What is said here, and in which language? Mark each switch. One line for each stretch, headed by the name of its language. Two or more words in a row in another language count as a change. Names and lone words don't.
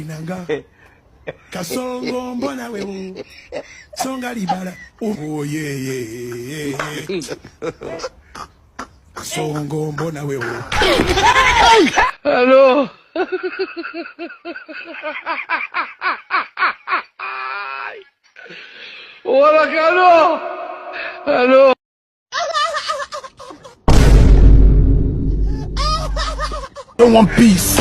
Swahili: nanga Kasongo mbona wewe Songa libala oh ye Kasongo mbona wewe
English: Hello. Hola, Carlos. Hello. I don't want peace.